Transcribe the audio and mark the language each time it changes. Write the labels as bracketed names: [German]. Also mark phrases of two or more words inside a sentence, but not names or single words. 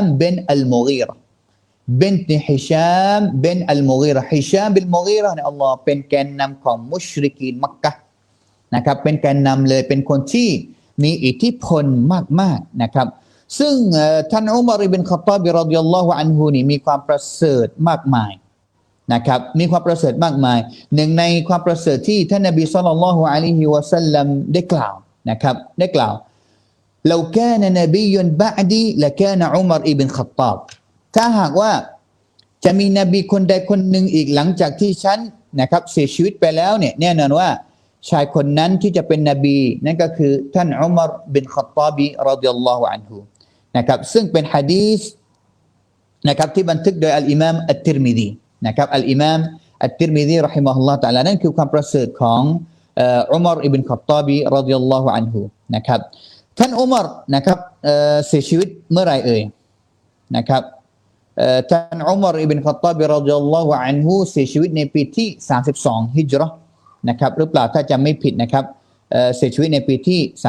[Thai] บินอัลมุกีเราะห์บินติฮิชามบินอัลมุกีเราะห์ฮิชามบินมุกีเราะห์เนี่ยอัลลอฮ์เป็นแกนนำของมุชริกีนมักกะฮ์นะครับเป็นแกนนำเลยเป็นคนที่มีอิทธิพลมากๆนะครับซึ่งท่านอุมัรอิบนุค็อฏฏอบ [Arabic] رضي الله عنه [Thai] นี่มีความประเสริฐมากมายนะครับมีความประเสริฐมากมายหนึ่งในความประเสริฐที่ท่านนบี [Arabic] صلى الله عليه وسلم [Thai] ได้กล่าวนะครับได้กล่าว [Arabic] لو كان نبي بعدي لكان عمر ابن الخطاب [Thai] ถ้าหากว่าจะมีนบีคนใดคนหนึ่งอีกหลังจากที่ฉันนะครับเสียชีวิตไปแล้วเนี่ยแน่นอนว่า ชายคนนั้นที่จะเป็นนบีนั่นก็คือท่านอุมัรบินค็อฏฏอบ [Arabic] رضي الله عنه [Thai] นะครับซึ่ง เป็นหะดีษนะครับที่บันทึกโดยอัลอิมามอัตติรมิซีนะครับอัลอิมามอัตติรมิซี [Arabic] رحمه الله تعالى [Thai] นั่นคือความประเสริฐของอุมัรอิบนุค็อฏฏอบ [Arabic] رضي الله عنه [Thai] นะครับท่านอุมัรนะครับเสียชีวิตเมื่อไรเอ่ยนะครับท่านอุมัรอิบนุค็อฏฏอบ [Arabic] رضي الله عنه [Thai] เสียชีวิตในปีที่32ฮิจเราะห์นะครับหรือเปล่าถ้าจำไม่ผิดนะครับเสียชีวิตในปีที่